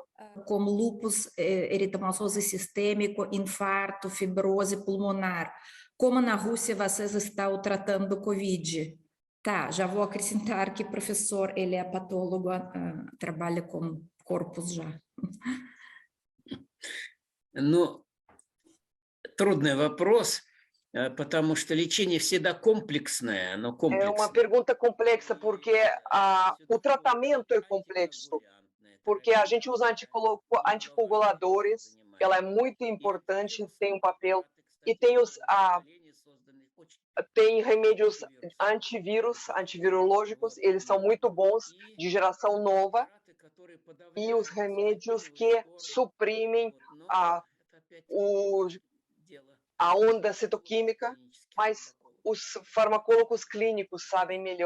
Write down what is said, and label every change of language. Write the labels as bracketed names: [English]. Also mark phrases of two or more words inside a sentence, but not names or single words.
[Portuguese] Como lúpus eritematoso sistêmico, infarto, fibrose pulmonar. Como na Rússia vocês estão tratando o Covid? Tá, já vou acrescentar que o professor, ele é patólogo, trabalha com corpos já. [Russian] Ну, трудный вопрос, потому что лечение всегда комплексное, оно [Portuguese] É uma [Russian] комплексное. [Portuguese] pergunta complexa, porque o tratamento é complexo, porque a gente usa anticoaguladores, ela é muito importante, tem um papel, e tem remédios antivirológicos, eles são muito bons, de geração nova, e os remédios que suprimem a onda citoquímica, mas os farmacólogos clínicos sabem melhor.